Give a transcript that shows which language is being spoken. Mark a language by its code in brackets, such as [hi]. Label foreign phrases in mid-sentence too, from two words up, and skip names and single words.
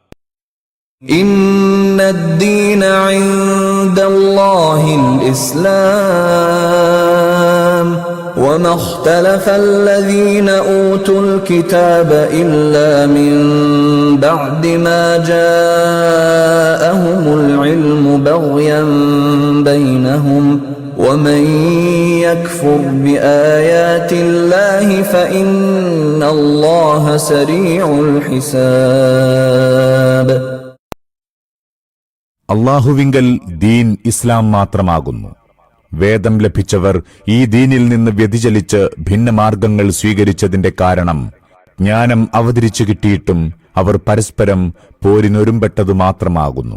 [ar] إن الدين عند الله الإسلام وما اختلف الذين أوتوا الكتاب إلا من بعد ما جاءهم العلم بغيا بينهم ومن يكفر بآيات الله فإن الله سريع الحساب. [ml] അള്ളാഹുവിങ്കൽ ദീൻ ഇസ്ലാം മാത്രമാകുന്നു. വേദം ലഭിച്ചവർ ഈ ദീനിൽ നിന്ന് വ്യതിചലിച്ച് ഭിന്നമാർഗങ്ങൾ സ്വീകരിച്ചതിന്റെ കാരണം ജ്ഞാനം അവതരിച്ചു കിട്ടിയിട്ടും അവർ പരസ്പരം പോരിനൊരുമ്പെട്ടതു മാത്രമാകുന്നു.